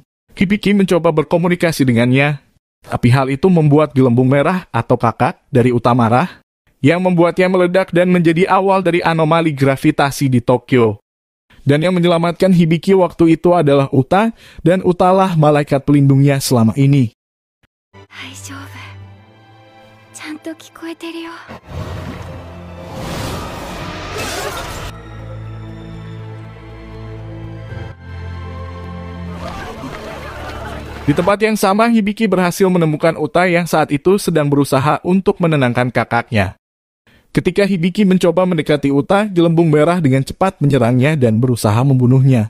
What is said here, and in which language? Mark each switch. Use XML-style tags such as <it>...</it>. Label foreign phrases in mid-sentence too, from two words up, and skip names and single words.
<id>Hibiki mencoba berkomunikasi dengannya, tapi hal itu membuat Gelembung Merah atau kakak dari Uta marah, yang membuatnya meledak dan menjadi awal dari anomali gravitasi di Tokyo. Dan yang menyelamatkan Hibiki waktu itu adalah Uta, dan Utalah malaikat pelindungnya selama ini.</id> <ja>大丈夫。ちゃんと聞こえてるよ。</ja> <id>Di tempat yang sama, Hibiki berhasil menemukan Uta yang saat itu sedang berusaha untuk menenangkan kakaknya. Ketika Hibiki mencoba mendekati Uta, Gelembung Merah dengan cepat menyerangnya dan berusaha membunuhnya.</id>